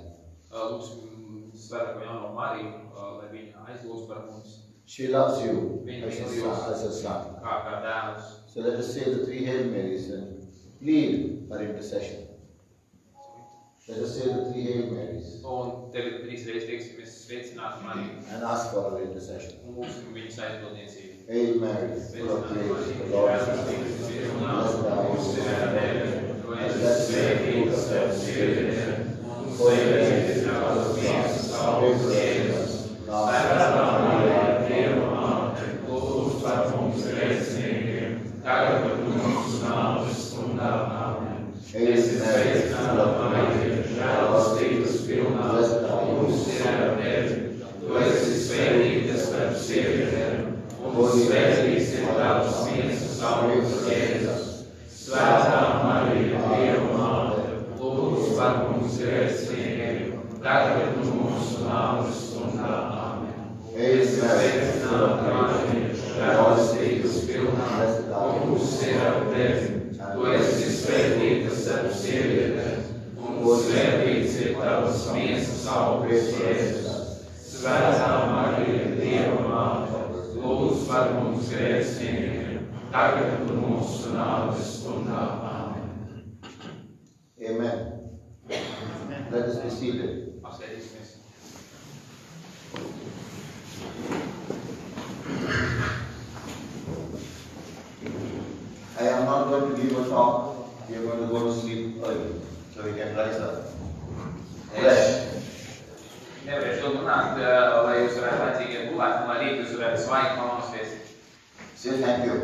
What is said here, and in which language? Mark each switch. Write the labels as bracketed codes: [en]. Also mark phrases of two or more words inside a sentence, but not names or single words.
[lv] Lūksim Svētāko Jauno Mariju, lai viņa aizlūdz par mums. [en] She loves you [lv] Viņa [en] as [lv] mīl [en] a [lv] jūs [en] son. [lv] kā dēlus. [en] So let us say the three Hail Marys and plead for intercession. Let us say the three Hail Marys [lv] Un tagad 3 reizes teiksimies sveicināt Mariju [en] and ask for her intercession. [lv] un lūksim viņas aizbildniecību. [en] Hail Mary, full of grace, the Lord is with you. Blessed are you amongst women, and blessed is the fruit of thy womb. Holy Mary, Mother of God, pray for us sinners, now and at the hour of our death. [lv] Lūdzu par mums grēciniekiem, tagad un mūsu nāves stundā. Āmen. [en] Hail Mary, full of grace, [lv] Žēlastības pilnā, [en] blessed are you [lv] kungs ir ar tevi. Tu esi svētīta starp sievietēm, un svētīts ir tavs miesas augurs Jēzus. Svētā Marija, Dieva māte, lūdzu par mums grēciniekiem, tagad un mūsu nāves stundā. Āmen. [en] Hail [lv] Es [en] Mary, full of [lv] sveicināta [en] grace, [lv] Marija, žēlastības pilnā, kungs ir ar tevi. Tu esi svētīta starp sievietēm, un svētīts ir tavas miesas augurs Jēzus. Svētā Marija, Dieva māte, lūdz par mums grēciniekiem, tagad un mūsu nāves stundā. Āmen. [en] Amen. Let us be seated. [lv] Apsēdīsimies. [en] I am not going to give a talk. We are going to go to sleep early, so we can rise up. Fresh. [lv] Nevarēšu ilgi runāt, lai jūs varētu laicīgi gulēt, un lai rīt jūs varētu svaigi pamosties. [en] Say thank you.